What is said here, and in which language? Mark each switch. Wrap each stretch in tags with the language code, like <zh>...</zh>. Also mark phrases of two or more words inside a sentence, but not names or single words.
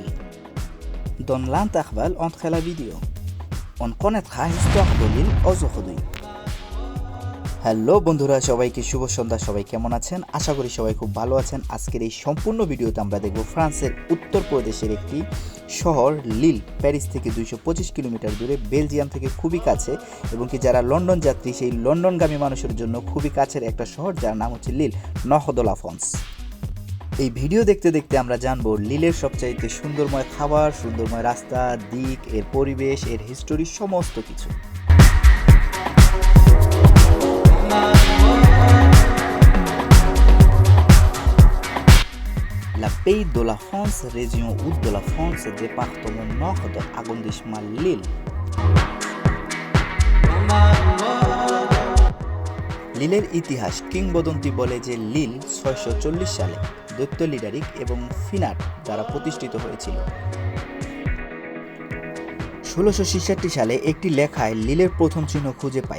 <fr>Dans l'intervalle entre la vidéo, on connaîtra l'histoire de Lille aujourd'hui.</fr> <bn>হ্যালো বন্ধুরা, সবাইকে শুভ সন্ধ্যা। সবাই কেমন আছেন? আশা করি সবাই খুব ভালো আছেন। আজকের এই সম্পূর্ণ ভিডিওতে আমরা দেখব ফ্রান্সের উত্তর প্রদেশের একটি শহর লিল, প্যারিস থেকে 225 কিলোমিটার দূরে, বেলজিয়াম থেকে খুবই কাছে, এবং কি যারা লন্ডন যাত্রী সেই লন্ডনগামী মানুষের জন্য খুবই কাছের একটা শহর যার নাম হচ্ছে লিল, নর্দ</bn> <fr>de la France।</fr> <bn>এই ভিডিও দেখতে দেখতে আমরা জানবো লিলের সবচাইতে সুন্দরময় খাবার, সুন্দরময় রাস্তা, দিক, এর পরিবেশ, এর হিস্টোরি, সমস্ত কিছু।</bn> <fr>La Pays de la France, région Hôtel de la France, département nord de arrondissement Lille.</fr> <bn>লিলের ইতিহাস কিংবদন্তি বলে যে লিল 640 সালে দৈত্য লিডারিক এবং ফিনাট দ্বারা প্রতিষ্ঠিত হয়েছিল। 1666 সালে একটি লেখায় লিলের প্রথম চিহ্ন খুঁজে পাই।</bn>